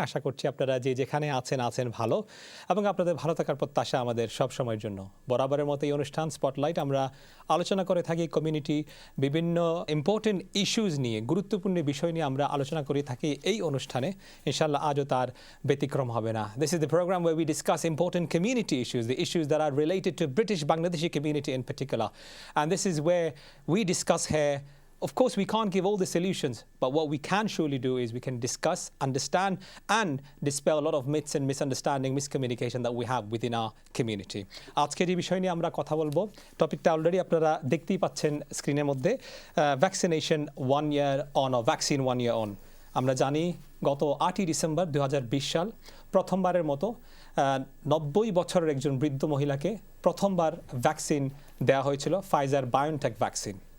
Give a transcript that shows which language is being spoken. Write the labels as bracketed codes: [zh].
[bn] আশা করছি আপনারা যে যেখানে আছেন ভালো এবং আপনাদের ভালো থাকার প্রত্যাশা আমাদের সব সময়ের জন্য। বরাবরের মতো এই অনুষ্ঠান স্পটলাইট আমরা আলোচনা করে থাকি কমিউনিটি বিভিন্ন [en] important issues [bn] নিয়ে, গুরুত্বপূর্ণ বিষয় নিয়ে আমরা আলোচনা করে থাকি এই অনুষ্ঠানে। ইনশাআল্লাহ আজও তার ব্যতিক্রম হবে না। [en] This is the program where we discuss important community issues, the issues that are related to British Bangladeshi community in particular. And this is where we discuss here. Of course, we can't give all the solutions, but what we can surely do is we can discuss, understand, and dispel a lot of myths and misunderstanding, miscommunication that we have within our community. [bn] আজকের এই বিষয় নিয়ে আমরা কথা বলবো। টপিকটা already আপনারা দেখতেই পাচ্ছেন স্ক্রিনের মধ্যে, vaccination [en] 1 year on or vaccine 1 year on. [bn] আমরা জানি গত 8ই ডিসেম্বর 2020 সাল প্রথমবারের মতো 90 বছরের একজন বৃদ্ধ মহিলাকে প্রথমবার ভ্যাকসিন দেওয়া হয়েছিল, ফাইজার বায়োনটেক ভ্যাকসিন।